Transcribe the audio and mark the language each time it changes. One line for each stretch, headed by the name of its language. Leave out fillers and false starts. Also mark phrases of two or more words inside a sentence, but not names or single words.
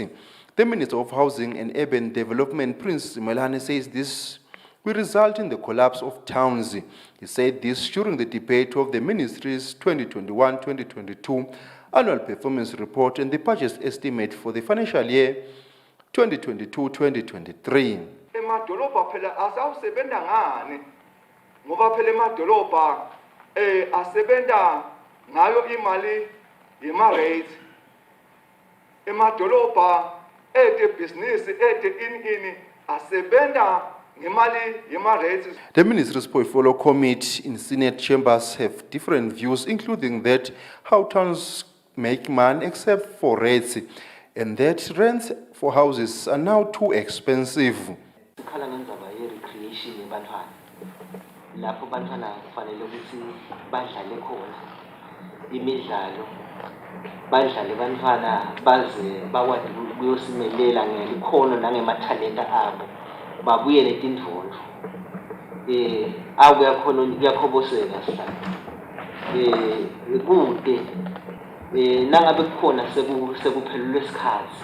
English: The Minister of Housing and Urban Development, Prince Melane, says this will result in the collapse of towns. He said this during the debate of the ministry's 2021-2022 annual performance report and the budget estimate for the financial year 2022-2023.
Swati: Emadolobha phela asawusebenza ngani ngoba phela emadolobha asebenta ngayo imali yema rates emadolobha business asebenta ngemali yema rates.
English: The ministry's portfolio committee in Senate chambers have different views, including that how towns make money except for rates, and that rents for houses are now too expensive.
Swati: Recreation yebantwana lapho bantwana kufanele ukuthi badlale khona imidlalo badlale bantwana baze bakwazi ukuyosimelela ngelikhono nangemathalenta abo babuyele tindvodlo akuyakhona kuyakhoboseka sihlala kude nangabe kukhona sekuphelelwe isikhathi